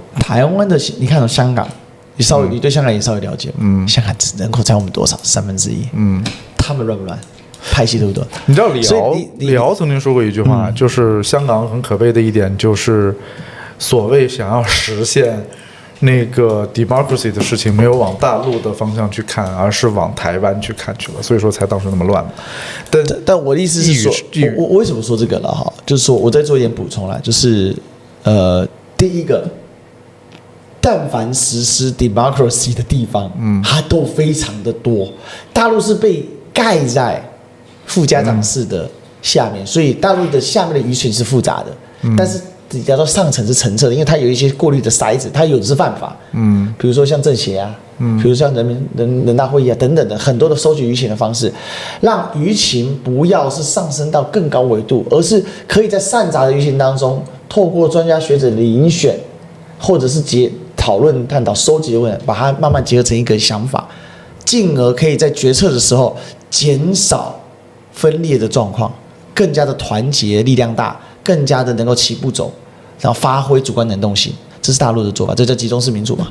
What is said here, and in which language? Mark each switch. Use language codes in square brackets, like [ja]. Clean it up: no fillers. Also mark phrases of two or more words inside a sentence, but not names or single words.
[zh] 台灣的，你看香港，你對香港也稍微了解。香港人口占我們多少？1/3。他們亂不亂？拍戲多不多？你知道李敖曾經說過一句話，就是香港很可悲的一點，就是所謂想要實現那個 democracy 的事情没有往大陸的方向去看，而是往台灣去看去了，所以說才當時那麼亂。但我的意思是說，我為什麼說這個了哈？就是說我再做一點補充啦，就是第一個，但凡實施 democracy 的地方，它都非常的多。大陸是被蓋在副家長室的下面，所以大陸的下面的輿情是複雜的，但是比較到上層是澄澈的，因為它有一些過濾的篩子，它有的是犯法，比如說像政協啊，比如像人大會議啊等等的很多的收集輿情的方式，讓輿情不要是上升到更高維度，而是可以在散雜的輿情當中，透過專家學者的遴選，或者是討論探討收集的問題，把它慢慢結合成一個想法，進而可以在決策的時候減少分裂的狀況，更加的團結力量大，更加的能夠齊步走，然後發揮主觀能动性，這是大陸的做法，這叫集中式民主嘛？